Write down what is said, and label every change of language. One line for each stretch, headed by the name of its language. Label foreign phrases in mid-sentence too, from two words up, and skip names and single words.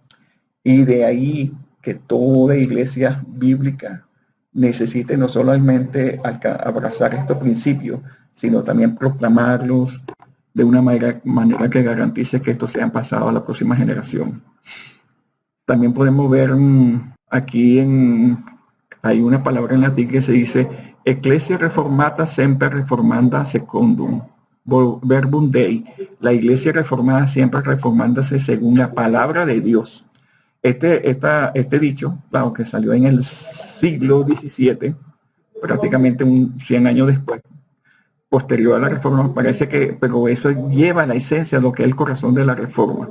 Spanish: Y de ahí que toda iglesia bíblica necesite no solamente abrazar estos principios, sino también proclamarlos de una manera que garantice que estos sean pasados a la próxima generación. También podemos ver aquí hay una palabra en latín que se dice
Latin: Ecclesia reformata semper reformanda secundum verbum Dei.
Spanish: La iglesia reformada siempre reformándose según la palabra de Dios. Este dicho, claro, que salió en el siglo XVII, prácticamente 100 años después, posterior a la reforma, parece que, pero eso lleva la esencia de lo que es el corazón de la reforma.